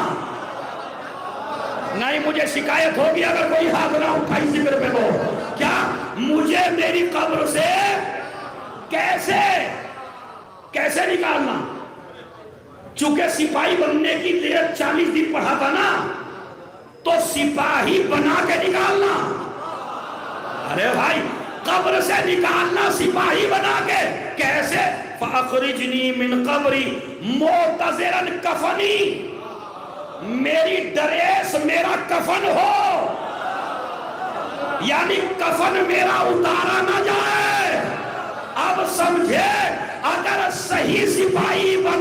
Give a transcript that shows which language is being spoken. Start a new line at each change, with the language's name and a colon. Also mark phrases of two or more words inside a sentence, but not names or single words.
Urdu: نہیں مجھے شکایت ہوگی اگر کوئی ہاتھ نہ اٹھائی ذکر پہ ہو، کیا مجھے میری قبر سے کیسے نکالنا؟ چونکہ سپاہی بننے کی لیے 40 دن پڑھا تھا نا، تو سپاہی بنا کے نکالنا۔ ارے بھائی قبر سے نکالنا سپاہی بنا کے کیسے؟
Arabic: فاخرجنی من قبری معتذرا کفنی،
Urdu: میری ڈریس میرا کفن ہو، یعنی کفن میرا اتارا نہ جائے۔ اب سمجھے، اگر صحیح سپاہی